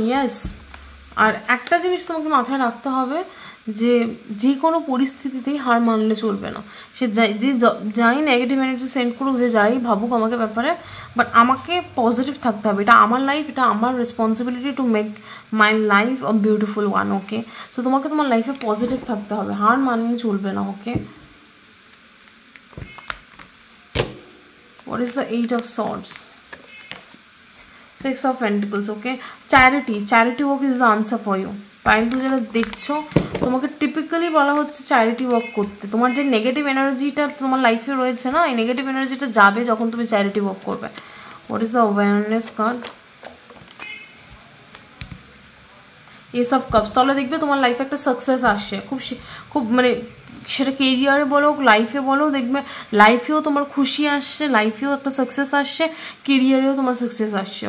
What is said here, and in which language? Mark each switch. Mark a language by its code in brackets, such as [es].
[bn] Yes, আর একটা জিনিস তোমাকে মাথায় রাখতে হবে যে কোনো পরিস্থিতিতেই হার মানলে চলবে না। সে যাই নেগেটিভ এনার্জি সেন্ড করুক, যে যাই ভাবুক আমাকে ব্যাপারে, বাট আমাকে পজিটিভ থাকতে হবে। এটা আমার লাইফ, এটা আমার [en] Responsibility to make my life a beautiful one. [bn] Okay, so তোমাকে তোমার লাইফে পজিটিভ থাকতে হবে, হার মানলে চলবে না। [en] Okay, what is the 8 of swords? 6 of pentacles. Okay, charity work is the answer for you. [bn] Pile two যারা দেখছো, তোমাকে টিপিক্যালি বলা হচ্ছে চ্যারিটি ওয়ার্ক করতে। তোমার যে নেগেটিভ এনার্জিটা তোমার লাইফে রয়েছে না, এই নেগেটিভ এনার্জিটা যাবে যখন তুমি চ্যারিটি ওয়ার্ক করবে। [en] What is the awareness card? [bn] S of cups. তাহলে দেখবে তোমার লাইফে একটা সাকসেস আসছে, খুব মানে সেটা কেরিয়ারে বলো, লাইফে বলো, দেখবে লাইফেও তোমার খুশি আসছে, লাইফেও একটা সাকসেস আসছে, কেরিয়ারেও তোমার সাকসেস আসছে।